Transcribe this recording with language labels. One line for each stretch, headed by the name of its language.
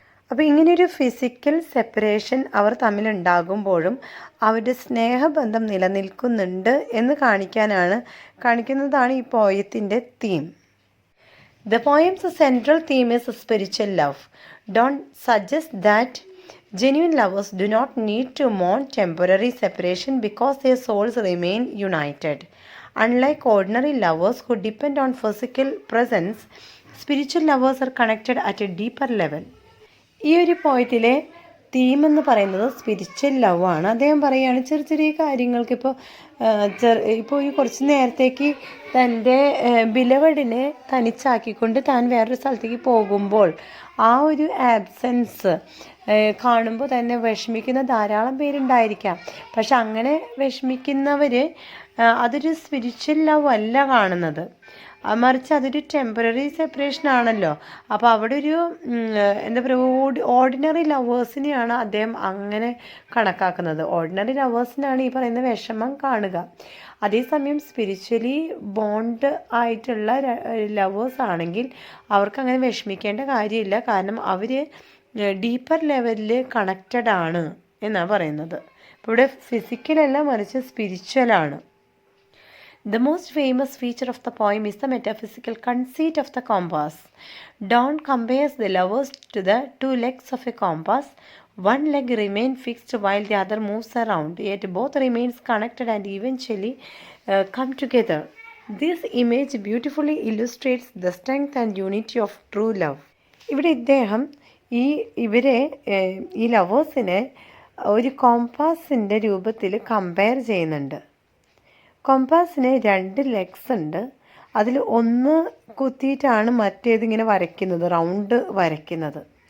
Malayalam: അപ്പോൾ ഇങ്ങനെയൊരു physical separation അവർ തമ്മിലുണ്ടാകുമ്പോഴും അവരുടെ സ്നേഹബന്ധം നിലനിൽക്കുന്നുണ്ട് എന്ന് കാണിക്കുന്നതാണ് ഈ പോയത്തിൻ്റെ theme.
English: The poem's central theme is spiritual love. Donne suggests that genuine lovers do not need to mourn temporary separation because their souls remain united. Unlike ordinary lovers who depend on physical presence, spiritual lovers are connected at a deeper level.
Malayalam: ഈ ഒരു പോയത്തിലെ theme എന്ന് പറയുന്നത് spiritual love ആണ്. അദ്ദേഹം പറയുകയാണ് ചെറിയ കാര്യങ്ങൾക്ക് ഇപ്പോൾ ഈ കുറച്ച് നേരത്തേക്ക് തൻ്റെ ബിലവഡിനെ തനിച്ചാക്കിക്കൊണ്ട് താൻ വേറൊരു സ്ഥലത്തേക്ക് പോകുമ്പോൾ ആ ഒരു ആബ്സെൻസ് കാണുമ്പോൾ തന്നെ വിഷമിക്കുന്ന ധാരാളം പേരുണ്ടായിരിക്കാം. പക്ഷെ അങ്ങനെ വിഷമിക്കുന്നവർ അതൊരു സ്പിരിച്വൽ ലവ് അല്ല കാണുന്നത്, മറിച്ച് അതൊരു ടെമ്പററി സെപ്പറേഷൻ ആണല്ലോ. അപ്പോൾ അവിടെ ഒരു എന്താ പറയുക, ഓർഡിനറി ലവേഴ്സിനെയാണ് അദ്ദേഹം അങ്ങനെ കണക്കാക്കുന്നത്. ഓർഡിനറി ലവേഴ്സിനാണ് ഈ പറയുന്ന വിഷമം കാണുക. അതേസമയം സ്പിരിച്വലി ബോണ്ട് ആയിട്ടുള്ള ലവേഴ്സ് ആണെങ്കിൽ അവർക്ക് അങ്ങനെ വിഷമിക്കേണ്ട കാര്യമില്ല, കാരണം അവർ ഡീപ്പർ ലെവലിൽ കണക്റ്റഡ് ആണ് എന്നാണ് പറയുന്നത്. അപ്പോൾ ഇവിടെ ഫിസിക്കലല്ല, മറിച്ച് സ്പിരിച്വലാണ്.
English: The most famous feature of the poem is the metaphysical conceit of the compass. Donne compares the lovers to the two legs of a compass. One leg remains fixed while the other moves around, yet both remains connected and eventually come together. This image beautifully illustrates the strength and unity of true love.
Malayalam: ഇവിടെ ഇദ്ദേഹം ഈ ലവേഴ്സിനെ ഒരു കോമ്പാസിൻ്റെ രൂപത്തിൽ compare ചെയ്യുന്നുണ്ട്. കോമ്പാസിന് 2 legs ഉണ്ട്. അതിൽ ഒന്ന് കുത്തിയിട്ടാണ് മറ്റേതിങ്ങനെ വരയ്ക്കുന്നത്, റൗണ്ട് വരയ്ക്കുന്നത്.